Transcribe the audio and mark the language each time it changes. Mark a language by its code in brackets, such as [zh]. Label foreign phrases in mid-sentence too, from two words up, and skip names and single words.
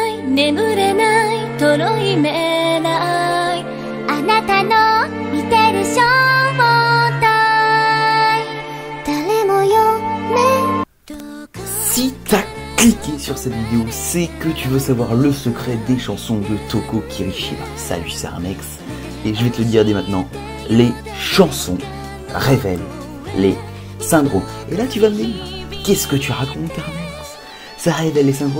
[ja] 眠れないとろいめないあなたの見てる正体誰も読め [fr] Si t'as cliqué sur cette vidéo, c'est que tu veux savoir le secret des chansons de Toko Kirishiba. Salut, c'est Armex, et je vais te le dire dès maintenant, les chansons révèlent les syndromes. Et là tu vas me dire, qu'est-ce que tu racontes, Armex? Ça révèle les syndromes?